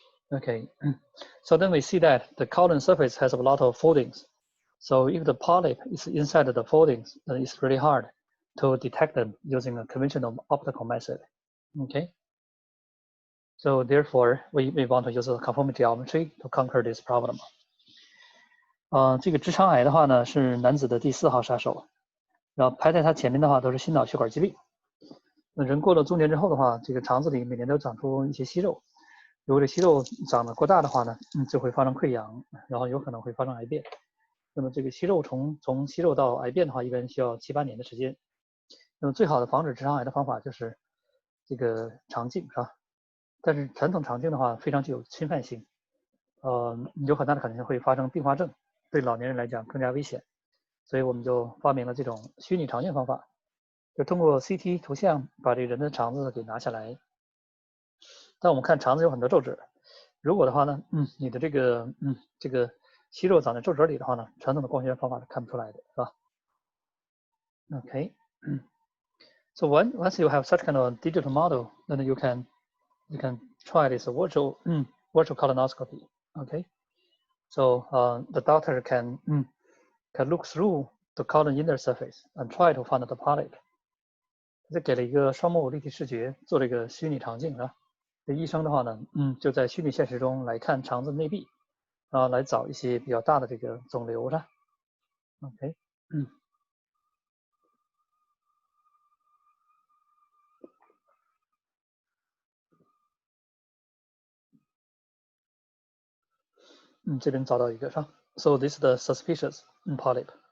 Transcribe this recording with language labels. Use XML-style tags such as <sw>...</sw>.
<en>Okay, so then we see that the colon surface has a lot of foldings. So if the polyp is inside the foldings, then it's really hard to detect them using a conventional optical method. Okay. So therefore, we want to use a conformal geometry to conquer this problem.</en> <zh>这个直肠癌的话呢，是男子的第4号杀手，然后排在他前面的话都是心脑血管疾病。那人过了中年之后的话，这个肠子里每年都长出一些息肉，如果这息肉长得过大的话呢，就会发生溃疡，然后有可能会发生癌变。那么这个息肉从息肉到癌变的话，一般需要7、8年的时间。那么最好的防止直肠癌的方法就是这个肠镜，是吧？但是传统肠镜的话非常具有侵犯性，有很大的可能性会发生并发症，对老年人来讲更加危险。所以我们就发明了这种虚拟肠镜方法，就通过 CT 图像把这个人的肠子给拿下来。但我们看肠子有很多皱褶，如果的话呢，你的这个息肉长在皱褶里的话呢，传统的光学方法是看不出来的，是吧 ？Okay.</zh> <en>So once you have such kind of digital model, then you can try this virtual colonoscopy. Okay. So the doctor can look through the colon inner surface and try to find the polyp.</en> <zh>这给了一个双目立体视觉，做了一个虚拟肠镜，是吧？这医生的话呢，就在虚拟现实中来看肠子内壁，然后来找一些比较大的这个肿瘤，是吧 ？OK，这边找到一个，是吧 ？</zh> <en>So this is the suspicious polyp.</en>